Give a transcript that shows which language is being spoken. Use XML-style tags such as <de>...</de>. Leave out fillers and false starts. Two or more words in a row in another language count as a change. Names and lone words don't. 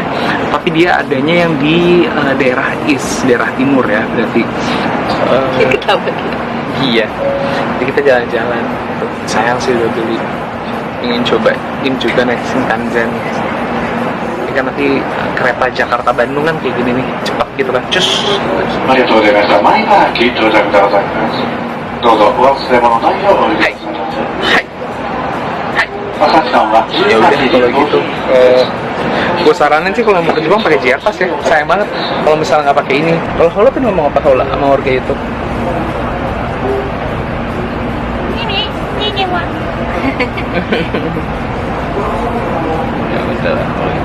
<id>Tapi dia adanya yang di daerah daerah timur ya, berarti. Iya. Jadi kita jalan-jalan. Sayang sih udah beli. Ingin cobain juga naik Shinkansen. Ini kan nanti kereta Jakarta Bandung kan kayak gini nih, cepat gitu kan, cus.</id> <ja>ありがとうございました。前から聞いていただきたいと思います。どうぞお忘れ物ないようお願いします。赤木さんは</ja> <id>Ya udah kalau gitu, gue saranin sih kalau mau ke Jepang pakai JR Pass ya. Sayang banget kalau misalnya nggak pakai ini. Kalau Hola kan ngomong apa Hola sama warga itu? Ini wah. Ya udah.</id>